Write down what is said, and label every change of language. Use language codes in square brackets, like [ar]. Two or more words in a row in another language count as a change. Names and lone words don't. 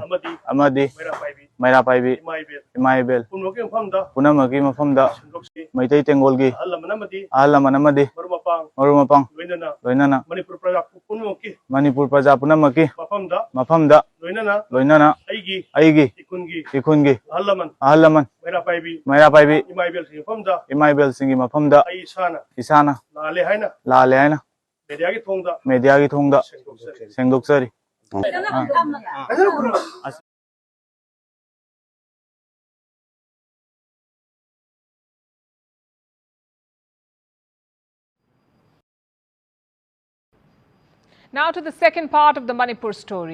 [mni] Amadi Maira Paibi Imaibel Punamaki Mafamda Meitei Tengol gi ahal manamadi marumapang loinana Manipur Praja Punamaki Mafamda loinana aigi ikungi ahalaman Maira Paibi Imaibel Singi Mafamda Isana Lale Haina Mediagi Thongda Sengdoksari. [en] Now to the second part of the Manipur story.